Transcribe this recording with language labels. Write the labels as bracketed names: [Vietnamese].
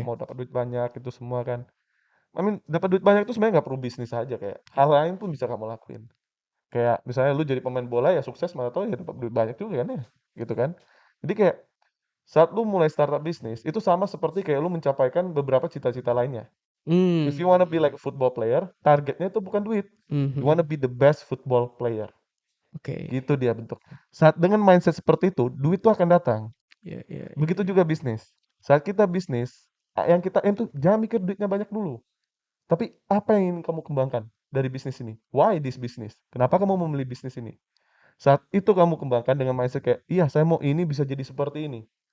[Indonesian] mau dapat duit banyak itu semua kan. Dapat duit banyak itu sebenarnya nggak perlu bisnis aja, kayak hal lain pun bisa kamu lakuin. Kayak misalnya lu jadi pemain bola ya sukses, malah tau ya dapat duit banyak juga kan ya, gitu kan. Jadi kayak saat lu mulai startup bisnis itu sama seperti kayak lu mencapaikan beberapa cita-cita lainnya. [English] If you wanna be like a football player, [Indonesian] targetnya itu bukan duit. [English] You wanna be the best football player. [Indonesian] Oke. Gitu dia bentuk. Saat dengan mindset seperti itu, duit tuh akan datang. Iya. Begitu juga bisnis. Saat kita bisnis, yang kita aim tuh jangan mikir duitnya banyak dulu. Tapi apa yang ingin kamu kembangkan dari bisnis ini? [English] Why this business? [Indonesian] Kenapa kamu memilih bisnis ini? Saat itu kamu kembangkan dengan mindset kayak, iya saya mau ini bisa jadi seperti ini.